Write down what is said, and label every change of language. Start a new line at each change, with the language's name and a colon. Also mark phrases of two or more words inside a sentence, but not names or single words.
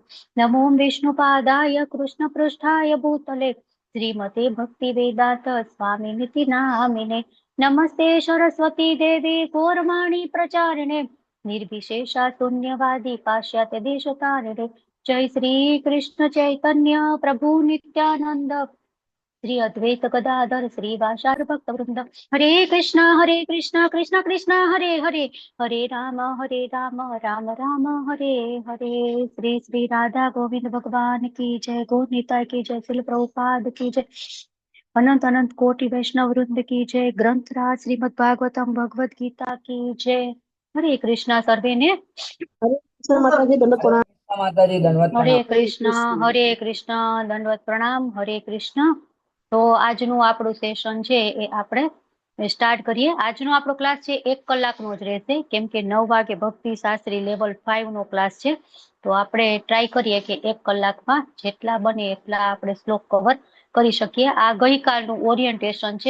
Sanskrit: नमो विष्णुपादाय कृष्णपृष्ठाय भूतले श्रीमते भक्तिवेदान्त स्वामिनिति नामिने। नमस्ते सरस्वती देवी गौरवाणी प्रचारिणे निर्विशेषा शून्यवादी पाश्चात्य देशतारिणे। जय श्री कृष्ण चैतन्य प्रभु नित्यानंद श्री अद्वैत गदाधर श्रीवासादि भक्त वृंद। हरे कृष्ण कृष्ण कृष्ण हरे हरे हरे राम राम राम हरे हरे।
Hindi: श्री श्री राधा गोविंद भगवान की जय, गौरनिताय की जय, श्रील प्रभुपाद की जय, अनंत अनंत कोटि वैष्णव वृंद की जय, ग्रंथराज श्रीमद् भागवतम भगवद गीता की जय। हरे कृष्णा सर्वे ने हरे कृष्ण दंडवत प्रणाम। हरे कृष्ण।
Gujarati: तो આજનું આપણું સેશન છે એ આપણે સ્ટાર્ટ કરીએ. આજનો આપણો ક્લાસ છે 1 કલાકનો જ રહેશે, કેમ કે 9 વાગે ભક્તિ શાસ્ત્રી લેવલ 5 નો ક્લાસ છે. તો આપણે ટ્રાય કરીએ કે 1 કલાકમાં જેટલા બને એટલા આપણે શ્લોક કવર કરી શકીએ. આ ગઈકાલનું ઓરિએન્ટેશન છે.